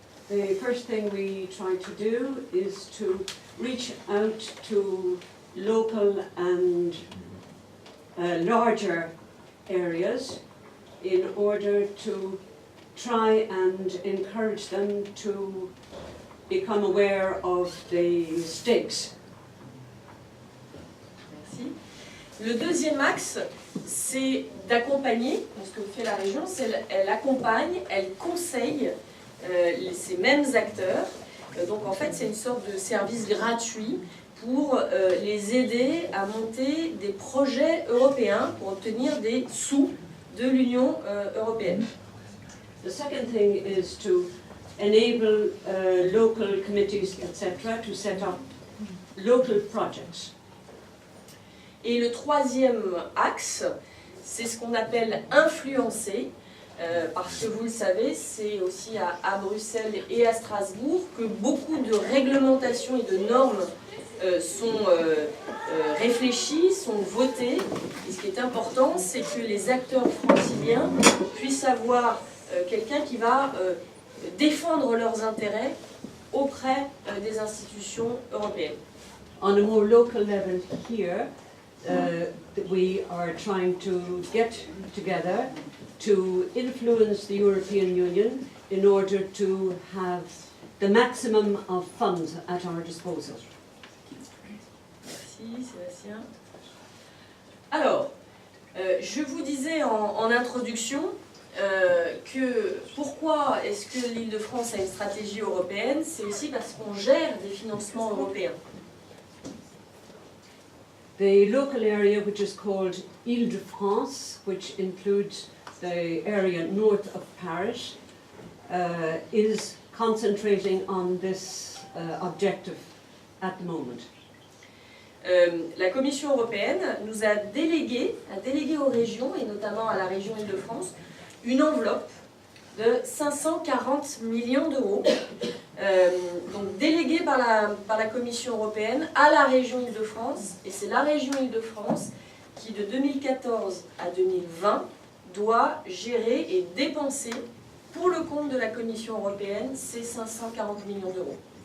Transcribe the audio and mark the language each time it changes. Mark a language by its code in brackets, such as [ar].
[en] The first thing we try to do is to reach out to local and larger areas in order to try and encourage them to become aware of the stakes. [fr] Merci. Le deuxième axe, c'est d'accompagner, ce que fait la région, c'est elle accompagne, elle conseille ces mêmes acteurs Donc en fait, c'est une sorte de service gratuit pour les aider à monter des projets européens pour obtenir des sous de l'Union européenne. [en] The second thing is to enable local committees, etc., to set up local projects. [fr] Et le troisième axe, c'est ce qu'on appelle influencer, parce que vous le savez, c'est aussi à Bruxelles et à Strasbourg que beaucoup de réglementations et de normes sont réfléchies, sont votées. Et ce qui est important, c'est que les acteurs franciliens puissent avoir quelqu'un qui va défendre leurs intérêts auprès des institutions européennes. [en] On a more local level here, we are trying to get together to influence the European Union in order to have the maximum of funds at our disposal. [fr] Merci Sébastien. Alors, je vous disais en introduction que pourquoi est-ce que l'Île-de-France a une stratégie européenne, c'est aussi parce qu'on gère des financements européens. [en] The local area, which is called Île-de-France, which includes the area north of Paris, is concentrating on this objective at the moment. [fr] La Commission européenne nous a délégué aux régions, et notamment à la région Île-de-France, une enveloppe de 540 millions d'euros, donc déléguée par la Commission européenne à la région Île-de-France, et c'est la région Île-de-France qui, de 2014 à 2020, doit gérer et dépenser pour le compte de la Commission européenne ces 540 millions d'euros.